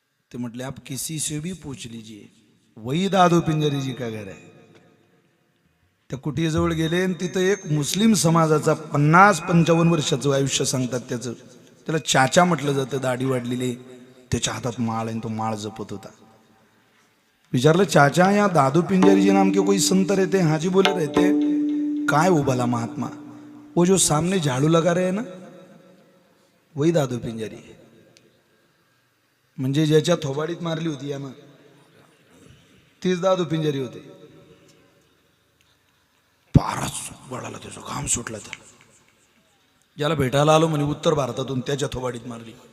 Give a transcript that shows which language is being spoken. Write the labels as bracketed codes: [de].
[mr] ते म्हटले [hi] आप किसी से भी पूछ लीजिए, वही दादू पिंजरी जी का घर आहे. [mr] त्या कुटीजवळ गेले आणि तिथं एक मुस्लिम समाजाचा 50-55 वर्षाचं आयुष्य सांगतात. त्याचं त्याला चाचा म्हटलं जातं. दाढी वाढलेली, त्याच्या हातात माळ आहे, तो माळ जपत होता. विचारलं, [hi] चाचा या दादू पिंजरी जी नाम के कोई संत रहते? हाँ जी बोले रहते. [mr] काय [hi] वो भला महात्मा? वो जो सामने झाड़ू लगा रहे हैं ना, वही दादू पिंजरी. [mr] म्हणजे ज्याच्या थोबाडीत मारली होती यानं तीच दादू पिंजारी होते. पारच वळाला, त्याचा घाम सुटला. त्याला ज्याला भेटायला आलो म्हणे उत्तर भारतातून, त्याच्या थोबाडीत मारली.